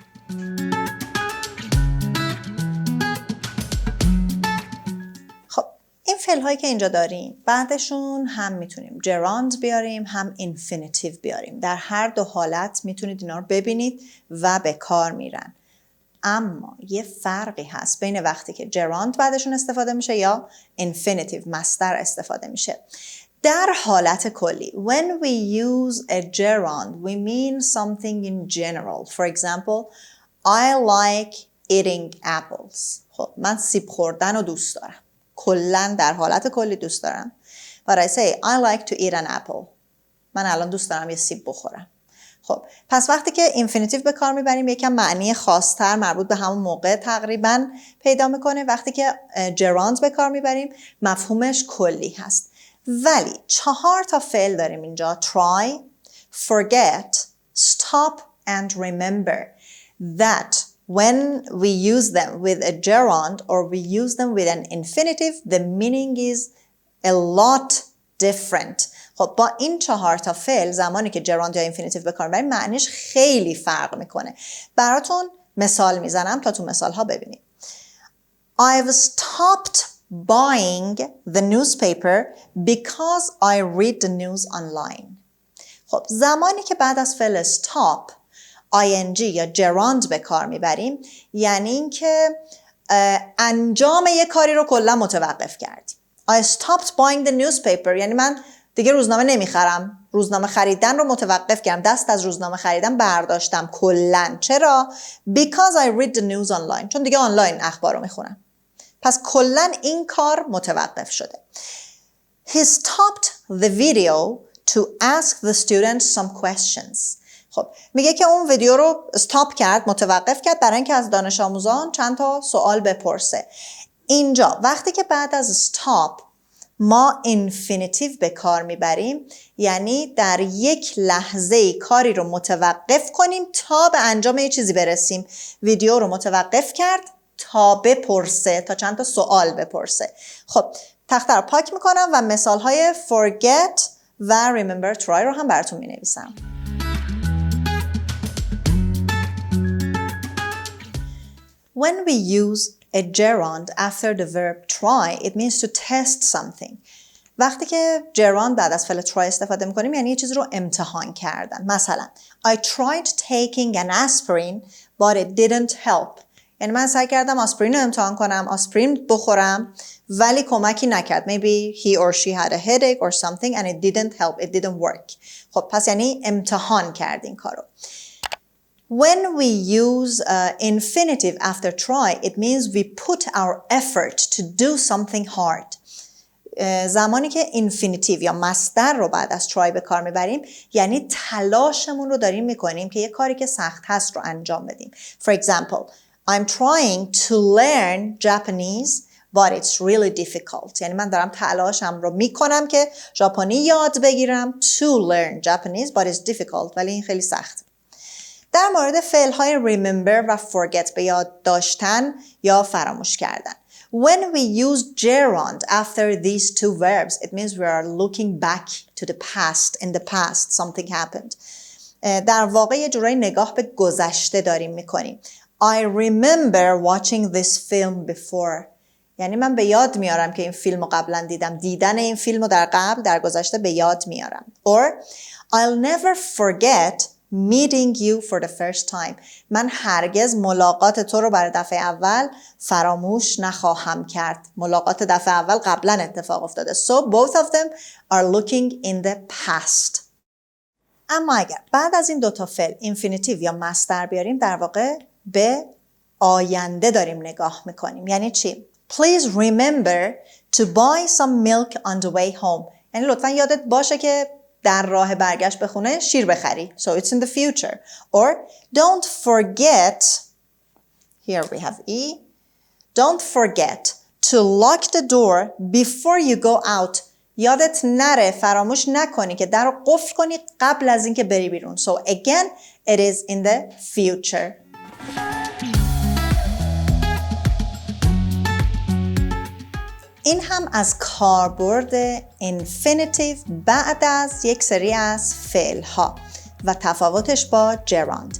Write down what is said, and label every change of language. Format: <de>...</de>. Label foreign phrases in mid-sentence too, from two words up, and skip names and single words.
<fa>خب این فعل‌هایی که اینجا داریم بعدشون هم میتونیم gerund بیاریم هم infinitive بیاریم. در هر دو حالت میتونید اینا رو ببینید و به کار میرن. اما یه فرقی هست بین وقتی که gerund بعدشون استفاده میشه یا infinitive مصدر استفاده میشه. در حالت کلی</fa> <en>when we use a gerund we mean something in general. For example, I like eating apples.</en> <fa>خب من سیب خوردن رو دوست دارم. کلا در حالت کلی دوست دارم.</fa> <en>But I say I like to eat an apple.</en> <fa>من الان دوست دارم یه سیب بخورم. خب پس وقتی که infinitive به کار میبریم یکم معنی خاص‌تر مربوط به همون موقع تقریبا پیدا میکنه. وقتی که gerund به کار میبریم مفهومش کلی هست. ولی 4 تا فعل داریم اینجا.</fa> <en>try, forget, stop and remember that when we use them with a gerund or we use them with an infinitive, the meaning is a lot different.</en> <fa>خب با این 4 تا فعل زمانی که gerund یا infinitive به کار میبریم معنیش خیلی فرق میکنه. براتون مثال میزنم تا تو مثال ها ببینید.</fa> <en>I've stopped buying the newspaper because I read the news online.</en> <fa>خب زمانی که بعد از فعل stop ing یا gerund به کار میبریم یعنی اینکه انجام یک کاری رو کلا متوقف کردیم.</fa> <en>I stopped buying the newspaper</en> <fa>یعنی من دیگه روزنامه نمیخرم. روزنامه خریدن رو متوقف کردم. دست از روزنامه خریدن برداشتم کلا. چرا؟</fa> <en>Because I read the news online.</en> <fa>چون دیگه آنلاین اخبار رو میخونم. پس کلا این کار متوقف شده.</fa> <en>He stopped the video to ask the students some questions.</en> <fa>خب میگه که اون ویدیو رو استاپ کرد، متوقف کرد برای اینکه از دانش آموزان چند تا سوال بپرسه. اینجا وقتی که بعد از استاپ ما infinitive به کار میبریم یعنی در یک لحظه کاری رو متوقف کنیم تا به انجام یه چیزی برسیم. ویدیو رو متوقف کرد تا بپرسه، تا چند تا سوال بپرسه. خب تخته رو پاک میکنم و مثال های forget و remember try رو هم براتون مینویسم.</fa> <en>When we use a gerund after the verb try, it means to test something.</en> <fa>وقتی که gerund بعد از فعل try استفاده میکنیم یعنی یه چیزی رو امتحان کردن.</fa> <en>مثلا I tried taking an aspirin but it didn't help.</en> <fa>یعنی من سعی کردم آسپرین رو امتحان کنم، آسپرین بخورم ولی کمکی نکرد.</fa> <en>Maybe he or she had a headache or something and it didn't help, it didn't work.</en> <fa>خب پس یعنی امتحان کردین کارو.</fa> <en>When we use infinitive after try, it means we put our effort to do something hard.</en> <fa>زمانی که infinitive یا مصدر رو بعد از try به کار میبریم یعنی تلاشمون رو داریم میکنیم که یه کاری که سخت هست رو انجام بدیم.</fa> <en>For example, I'm trying to learn Japanese but it's really difficult.</en> <fa>یعنی من دارم تلاشم رو میکنم که ژاپنی یاد بگیرم</fa> <en>to learn Japanese but it's difficult.</en> <fa>ولی این خیلی سخت. در مورد فعل‌های remember و forget به یاد داشتن یا فراموش کردن.</fa> <en>When we use gerund after these two verbs, it means we are looking back to the past. In the past, something happened.</en> <fa>در واقع یه جورایی نگاه به گذشته داریم میکنیم.</fa> <en>I remember watching this film before.</en> <fa>یعنی من به یاد میارم که این فیلم رو قبلا دیدم. دیدن این فیلم رو در گذشته به یاد میارم.</fa> <en>Or I'll never forget meeting you for the first time.</en> <fa>من هرگز ملاقات تو رو برای دفعه اول فراموش نخواهم کرد. ملاقات دفعه اول قبلا اتفاق افتاده.</fa> <en>So both of them are looking in the past.</en> <fa>اما اگر بعد از این دوتا فعل infinitive یا مصدر بیاریم در واقع به آینده داریم نگاه میکنیم. یعنی چی؟</fa> <en>Please remember to buy some milk on the way home.</en> <fa>یعنی لطفا یادت باشه که در راه برگشت به خونه شیر بخری.</fa> <en>So it's in the future. Or don't forget, here we have E, don't forget to lock the door before you go out.</en> <fa>یادت نره، فراموش نکنی که در رو قفل کنی قبل از اینکه بری بیرون.</fa> <en>So again, it is in the future.</en> <fa>این هم از کاربرد infinitive بعد از یک سری از فعل ها و تفاوتش با gerund.</fa>